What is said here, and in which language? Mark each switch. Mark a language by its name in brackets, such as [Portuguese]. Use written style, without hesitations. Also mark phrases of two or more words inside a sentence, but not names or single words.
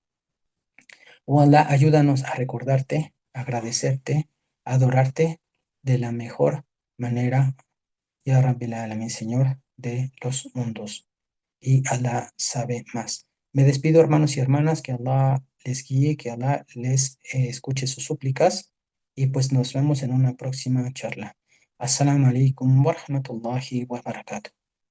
[Spanish] Oh Allah, ayúdanos a recordarte, agradecerte, adorarte de la mejor manera, [Arabic] يا رب العالمين, [Spanish] Señor de los mundos. Y Allah sabe más. Me despido, hermanos y hermanas, que Allah les guíe, que Allah les escuche sus súplicas y pues nos vemos en una próxima charla. [Arabic] السلام عليكم ورحمة الله وبركاته.